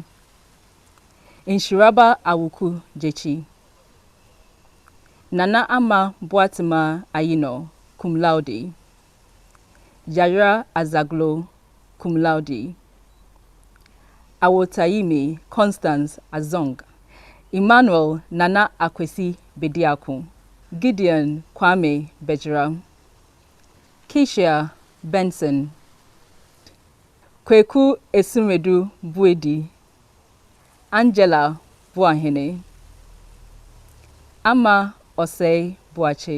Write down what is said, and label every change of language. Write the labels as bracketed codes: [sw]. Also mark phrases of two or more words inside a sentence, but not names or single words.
[en] Inshiraba Awuku Jechi. Nana Ama Boatima Ayino [la] cum laude. [en] Jara Azaglo [la] cum laude. [en] Awotaime Constance Azong. Emmanuel Nana Akwesi Bediako, Gideon Kwame Bejira, Keisha Benson, Kweku Esumedu Buedi, Angela Buahene, Ama Osei Buache,